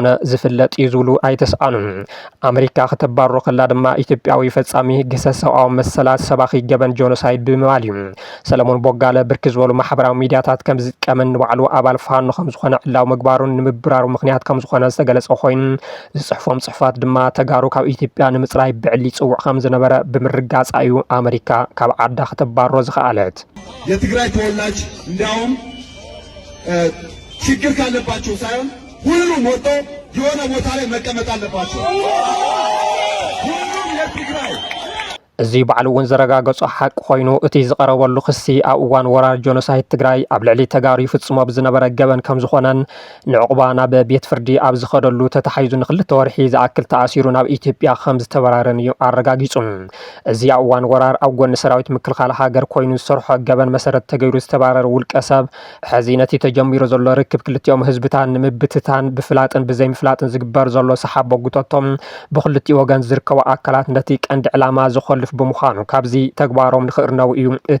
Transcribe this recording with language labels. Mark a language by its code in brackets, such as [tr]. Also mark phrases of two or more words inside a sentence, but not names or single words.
[ti] ዝፍለጥ እዩ ዝብሉ ኣይተስኣኑን ኣሜሪካ ከተባሮ ከላ ድማ ኢትዮጵያዊ ፈጻሚ ግሰ ሰብኣዊ መሰላት ሰባኺ ገበን ጆኖሳይድ ብምባል እዩ ሰለሞን ቦጋለ ብርኪ ዝበሉ ማሕበራዊ ሚድያታት ከም ዝጥቀመን ንባዕሉ ኣባል ፋኖ ከም ዝኾነ ዕላው ምግባሩን ንምብራሩ ምክንያት ከም ዝኾነ ዝተገለጸ ኮይኑ ዝጽሕፎም ጽሑፋት ድማ ተጋሩ ካብ ኢትዮጵያ ንምጽራይ ብዕሊ ጽውዕ ከም ዝነበረ ብምርጋጽ እዩ ኣሜሪካ ካብ ዓዳ ከተባሮ ዝኸኣለት [am] የትግራይ ተወላጅ እንዲያውም ችግር ካለባቸው ሳይሆን ሁሉም ወጥቶ የሆነ ቦታ ላይ መቀመጥ አለባቸው ሁሉም የትግራይ [ti] እዚ በዓል እውን ዘረጋገጾ ሓቂ ኮይኑ እቲ ዝቐረበሉ ክሲ ኣብ እዋን ወራር ጆኖሳይድ ትግራይ ኣብ ልዕሊ ተጋሩ ይፍጽሞ ብዝነበረ ገበን ከም ዝኾነን ንዕቁባ ናብ ቤት ፍርዲ ኣብ ዝኸደሉ ተተሓይዙ ንክልተ ወርሒ ዝኣክል ተኣሲሩ ናብ ኢትዮጵያ ከም ዝተበራረን እዩ ኣረጋጊጹ። እዚ ኣብ እዋን ወራር ኣብ ጎኒ ሰራዊት ምክልኻል ሃገር ኮይኑ ዝሰርሖ ገበን መሰረት ተገይሩ ዝተባረረ ውልቀ ሰብ ሕዚ ነቲ ተጀሚሩ ዘሎ ርክብ ክልቲኦም ህዝብታን ንምብትታን ብፍላጥን ብዘይምፍላጥን ዝግበር ዘሎ ሰሓብ በጉቶቶም ብክልቲኡ ወገን ዝርከቡ ኣካላት ነቲ ቀንዲ ዕላማ ዝኸልፍ ብምዃኑ ካብዚ ተግባሮም ንኽእርነው እዩ እቲ